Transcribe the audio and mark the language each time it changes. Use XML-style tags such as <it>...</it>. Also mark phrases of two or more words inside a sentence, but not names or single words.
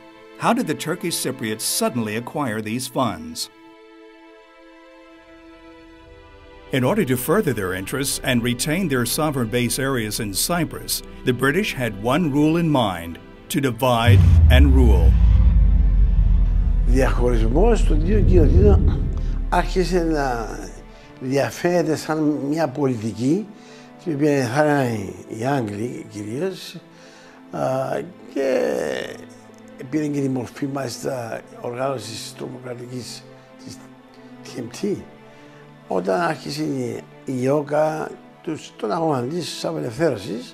<en>How did the Turkish Cypriots suddenly acquire these funds? In order to further their interests and retain their sovereign base areas in Cyprus, the British had one rule in mind: to divide and rule.</en> <el>Διαχωρισμός των δύο κοινοτήτων άρχισε να διαφέρεται σαν μια πολιτική την οποία εθάρρυναν οι Άγγλοι κυρίως και πήρε και τη μορφή μάλιστα οργάνωσης τρομοκρατικής της TMT, όταν άρχισε η ΙΟΚΑ τον αγώνα της απελευθέρωσης.</el>